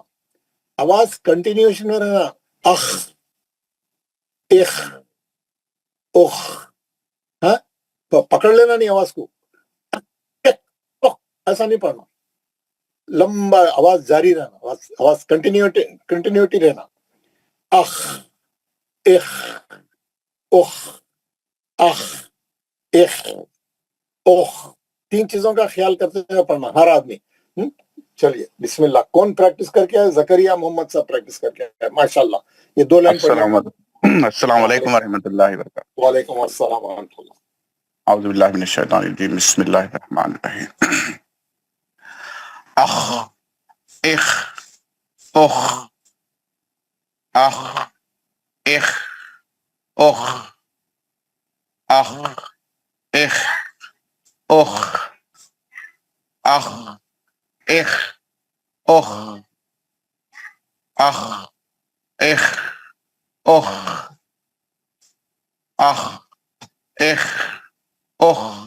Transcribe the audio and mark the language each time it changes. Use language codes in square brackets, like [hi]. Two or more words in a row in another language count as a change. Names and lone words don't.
[hi] आवाज कंटिन्यूएशन में रहना। अख इख उख, हाँ, तो पकड़ लेना नहीं आवाज को। ऐसा नहीं पढ़ना, लंबा आवाज जारी रहना, आवाज कंटिन्यूटी रहना। अख इख उख अख इख उख, 3 चीजों का ख्याल करते हुए पढ़ना हर आदमी। चलिए बिस्मिल्लाह। कौन प्रैक्टिस करके आए? जकरिया मोहम्मद साहब प्रैक्टिस करके आए, माशाल्लाह। ये 2 लाइन पढ़ना। [ar] السلام عليكم ورحمة الله وبركاته. وعليكم السلام ورحمة الله. أعوذ بالله من الشيطان الرجيم. بسم الله الرحمن الرحيم. अख इख उख अख इख उख अख इख उख अख इख उख अख इख उख अख इख उख।